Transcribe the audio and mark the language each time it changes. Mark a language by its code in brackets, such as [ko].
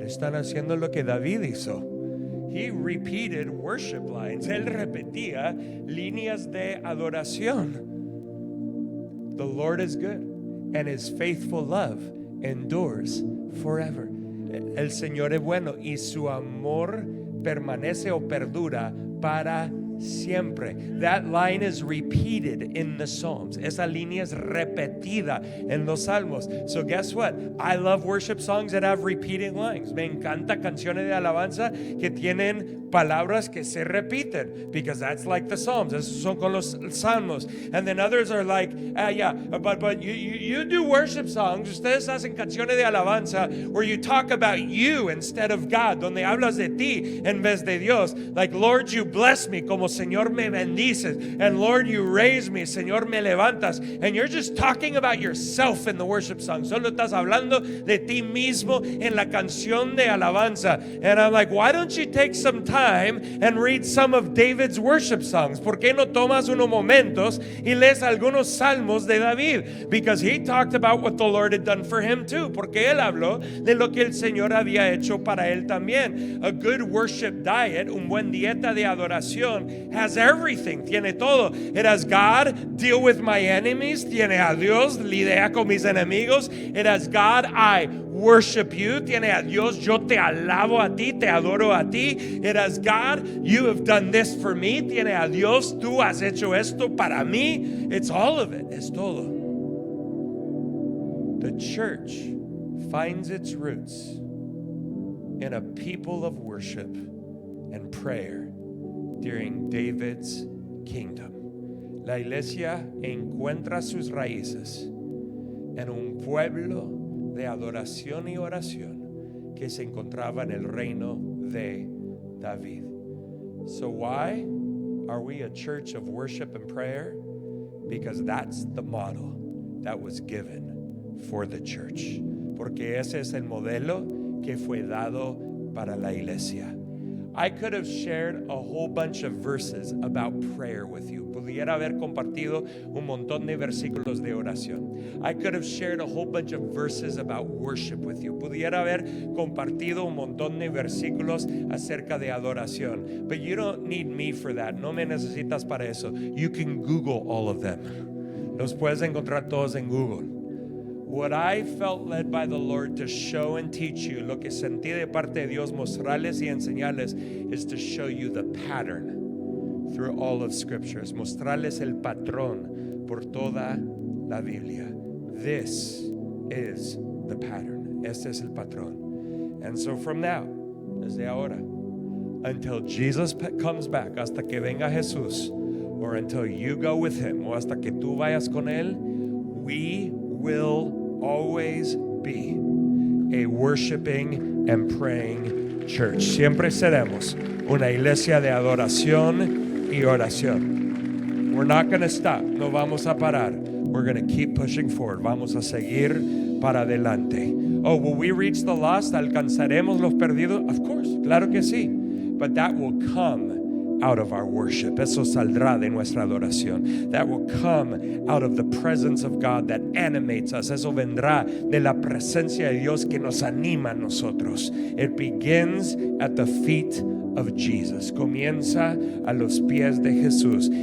[es] Están haciendo lo que David hizo. [en] He repeated worship lines. [es] Él repetía líneas de adoración. [en] The Lord is good, and His faithful love endures forever. [es] El Señor es bueno y su amor permanece o perdura para siempre. [en] That line is repeated in the Psalms. [es] Esa línea es repetida en los Salmos. [en] So guess what? I love worship songs that have repeating lines. [es] Me encanta canciones de alabanza que tienen palabras que se repiten, [en] because that's like the Psalms. [es] Esos son con los Salmos. [en] And then others are like, but you do worship songs. [es] Ustedes hacen canciones de alabanza [en] where you talk about you instead of God, [es] donde hablas de ti en vez de Dios. [en] Like, Lord, you bless me, [es] como Señor me bendices, [en] and Lord, you raise me, [es] Señor me levantas, [en] and you're just talking about yourself in the worship song. [es] Solo estás hablando de ti mismo en la canción de alabanza. [en] And I'm like, why don't you take some time and read some of David's worship songs? [es] ¿Por qué no tomas unos momentos y lees algunos salmos de David? [en] Because he talked about what the Lord had done for him too. [es] Porque él habló de lo que el Señor había hecho para él también. [en] A good worship diet, [es] un buen dieta de adoración, [en] has everything, [es] tiene todo. [en] It has God, deal with my enemies. [es] Tiene a Dios, lidia con mis enemigos. [en] It has God, I worship you. [es] Tiene a Dios, yo te alabo a ti, te adoro a ti. [en] It has God, you have done this for me. [es] Tiene a Dios, tú has hecho esto para mí. [en] It's all of it, [es] es todo. [en] The church finds its roots in a people of worship and prayer during David's kingdom. [es] La iglesia encuentra sus raíces en un pueblo de adoración y oración que se encontraba en el reino de David. [en] So why are we a church of worship and prayer? Because that's the model that was given for the church. [es] Porque ese es el modelo que fue dado para la iglesia. [en] I could have shared a whole bunch of verses about prayer with you. [es] Pudiera haber compartido un montón de versículos de oración. [en] I could have shared a whole bunch of verses about worship with you. [es] Pudiera haber compartido un montón de versículos acerca de adoración. [en] But you don't need me for that. [es] No me necesitas para eso. [en] You can Google all of them. [es] Los puedes encontrar todos en Google. [en] What I felt led by the Lord to show and teach you, [es] lo que sentí de parte de Dios mostrarles y enseñarles, [en] is to show you the pattern through all of scriptures, [es] mostrarles el patrón por toda la Biblia. [en] This is the pattern. [es] Este es el patrón. [en] And so from now, [es] desde ahora, [en] until Jesus comes back, [es] hasta que venga Jesús, [en] or until you go with him, [es] o hasta que tú vayas con él, [en] we will always be a worshiping and praying church. [es] Siempre seremos una iglesia de adoración y oración. [en] We're not going to stop. [es] No vamos a parar. [en] We're going to keep pushing forward. [es] Vamos a seguir para adelante. [en] Oh, will we reach the lost? [es] ¿Alcanzaremos los perdidos? [en] Of course. [es] Claro que sí. [en] But that will come out of our worship. [es] Eso saldrá de nuestra adoración. [en] That will come out of the presence of God that animates us. [es] Eso vendrá de la presencia de Dios que nos anima a nosotros. [en] It begins at the feet of Jesus. [es] Comienza a los pies de Jesús.